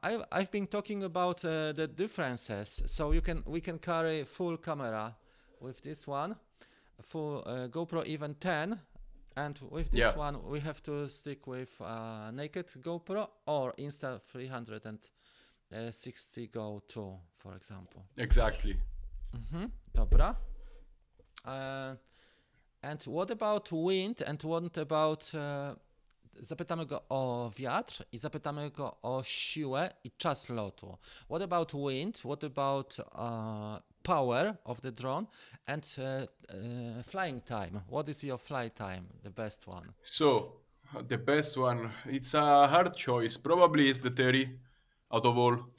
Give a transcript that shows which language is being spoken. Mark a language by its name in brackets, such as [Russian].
[English] I've been talking about the differences. So we can carry full camera with this one, full GoPro even 10, and with this one we have to stick with naked GoPro or Insta360 GO2, for example. Exactly. [Polish] Dobra. [English] And what about wind and what about... [Polish] Zapytamy go o wiatr i zapytamy go o siłę i czas lotu. [English] What about wind? What about power of the drone? And flying time. What is your flight time? The best one? So, the best one, it's a hard choice. Probably is the 30 out of all.